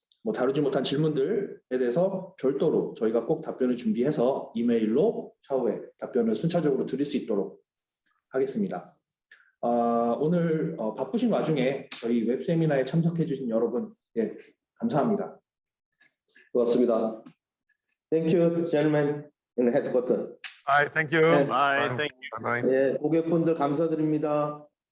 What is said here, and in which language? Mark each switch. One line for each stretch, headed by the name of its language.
Korean: 뭐 다루지 못한 질문들에 대해서 별도로 저희가 꼭 답변을 준비해서 이메일로 차후에 답변을 순차적으로 드릴 수 있도록 하겠습니다. 오늘 바쁘신 와중에 저희 웹세미나에 참석해 주신 여러분, 예, 감사합니다. 고맙습니다.
English: Thank you, gentlemen in headquarters. Bye, thank you.
Korean: 네.
English: Bye, thank you. Bye-bye.
Korean: 예, 고객분들 감사드립니다.